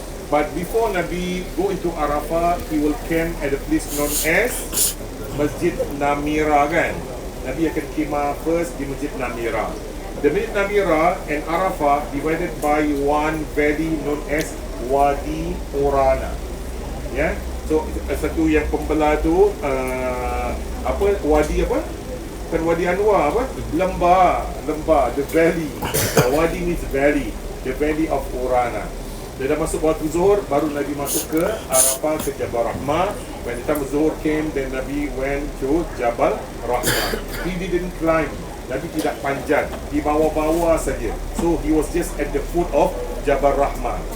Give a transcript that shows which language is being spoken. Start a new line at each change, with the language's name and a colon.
English: But before Nabi go into Arafah, he will camp at a place known as Masjid Namira kan.
Malay: Nabi akan khemah first di Masjid Namira.
English: The Masjid Namira and Arafah divided by one valley known as Wadi Urana. Ya, yeah?
Malay: So satu yang pembelah tu apa wadi apa? Kan Wadi Anwar apa? Lembah,
English: the valley. Wadi means valley, the valley of Urana.
Malay: Dia dah masuk waktu zuhur, baru Nabi masuk ke Arafah, ke Jabal Rahmah.
English: When the time of zuhur came, then Nabi went to Jabal Rahmah. He didn't climb.
Malay: Nabi tidak panjat, di bawah-bawah saja.
English: So he was just at the foot of Jabal Rahmah.